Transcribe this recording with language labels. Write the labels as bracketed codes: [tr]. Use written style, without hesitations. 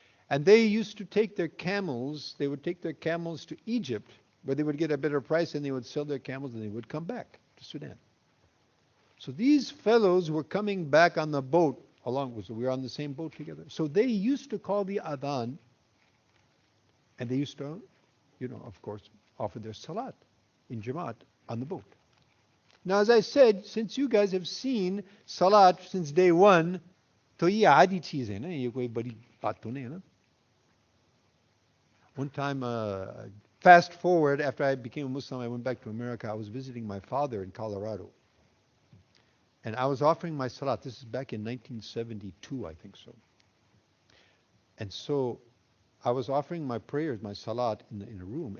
[en] And they used to take their camels, they would take their camels to Egypt, where they would get a better price, and they would sell their camels, and they would come back to Sudan. So these fellows were coming back on the boat along with, so we were on the same boat together. So they used to call the adhan, and they used to, of course, offer their salat in Jamaat on the boat. Now, as I said, since you guys have seen salat since day one, [hi] तो ये आदि चीज़ है ना, ये कोई बड़ी बात तो नहीं है ना. [en] One time, fast forward, after I became a Muslim, I went back to America. I was visiting my father in Colorado. And I was offering my salat. This is back in 1972, I think so. And so I was offering my prayers, my salat, in a room.